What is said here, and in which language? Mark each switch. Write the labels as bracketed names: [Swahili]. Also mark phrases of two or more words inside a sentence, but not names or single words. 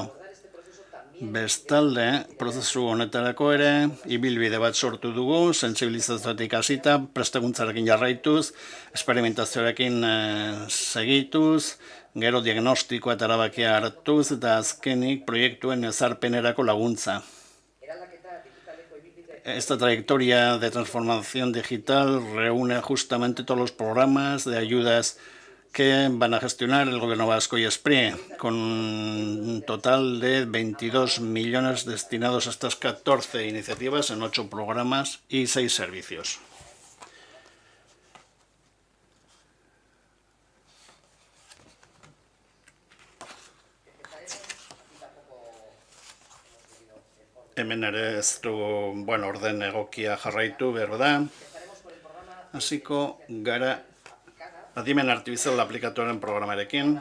[Basque] Bestalde, prozesu honetarako ere, ibilbide bat sortu dugu, sentsibilizazioetik hasita, prestakuntzarekin jarraituz, esperimentazioarekin segituz, gero diagnostikoa eta erabakia hartuz, eta azkenik proiektuen ezarpenerako laguntza. [Spanish] Esta trayectoria de transformación digital reúne justamente todos los programas de ayudas que van a gestionar el Gobierno vasco y SPRI, con un total de 22 millones destinados a estas 14 iniciativas en 8 programas y 6 servicios. [Basque] Hemen ere ez du, orden egokia jarraitu, behar da. Hasiko gara adimen artifizial aplikatuaren programarekin.